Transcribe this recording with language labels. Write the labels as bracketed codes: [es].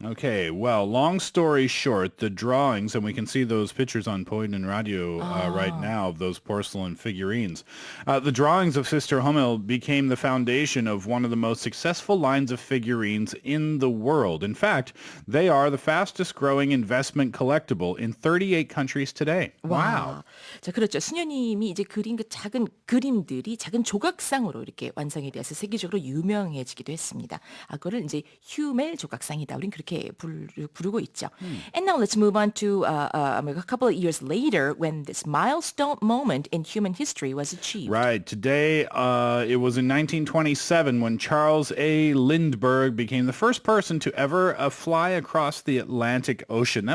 [en] Okay, well, long story short, the drawings, and we can see those pictures on Point and Radio right now of those porcelain figurines. The drawings of Sister Hummel became the foundation of one of the most successful lines of figurines in the world. In fact, they are the fastest growing investment collectible in 38 countries today. Wow. [ko] 자, 그렇죠. 수녀님이 이제 그린 그 작은 그림들이 작은 조각상으로 이렇게 완성이 되어서 세계적으로 유명해지기도 했습니다. 그거를 이제 휴멜 조각상이다. 우린 그렇게 부르고 있죠. [en] And now let's move on to a couple of years later when this milestone moment in human history was achieved. Right. Today, it was in 1927 when Charles A. Lindbergh became the first person to ever fly across the Atlantic Ocean.